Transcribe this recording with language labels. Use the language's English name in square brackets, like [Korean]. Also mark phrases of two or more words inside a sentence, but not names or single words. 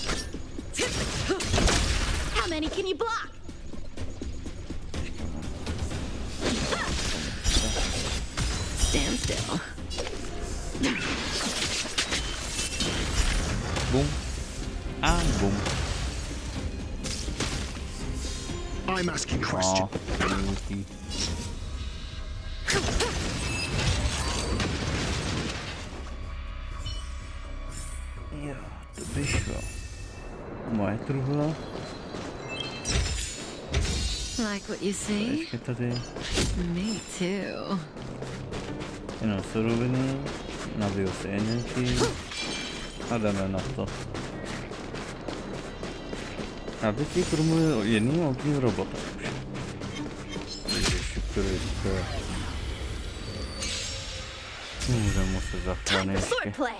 [English] How many can you block? Stand still. Boom. A boom. I'm asking question. [Czech] Jo, to vyšlo. Moje truhla. [English] Like what you see? [Czech] Ještě tady. [English] Me too. [Czech] Jenom suroviny. Nabiju si energii. A jdeme na to. Já bych si promluvil jedným obtím robotem už. Ježiši Kriste. Můžeme se zachránit ještě.